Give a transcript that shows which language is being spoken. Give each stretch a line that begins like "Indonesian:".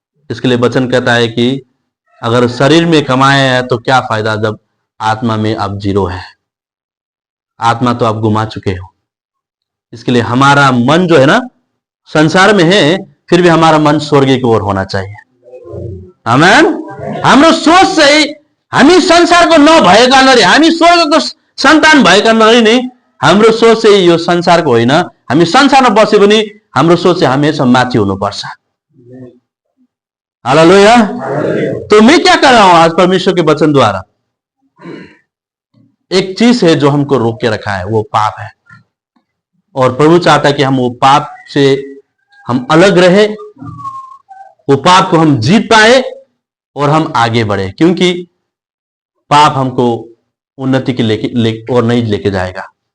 Hindi: इसके लिए वचन कहता है कि अगर शरीर में कमाया है तो क्या फायदा जब आत्मा में आप जीरो है, आत्मा तो आप गुमा चुके हो। इसके लिए हमारा मन जो है ना संसार में है, फिर भी हमारा मन स्वर्ग की ओर होना चाहिए। आमेन।
Nepali: हाम्रो सोच चाहिँ हामी संसारको नभएका नरी, हामी स्वर्गको सन्तान भएका नरी नै हाम्रो सोच चाहिँ यो संसारको होइन। हामी संसारमा बसे पनि हाम्रो सोच चाहिँ हमेशा माथि हुनुपर्छ। हालेलुया।
Hindi: तो मैं क्या कर रहा हूं आज परमेश्वर के वचन द्वारा? एक चीज है जो हमको रोक के रखा है, वो पाप है। और प्रभु चाहता है कि हम वो पाप से हम अलग रहे, वो पाप को हम जीत पाए और हम आगे बढ़े, क्योंकि पाप हमको उन्नति के और नहीं लेके जाएगा।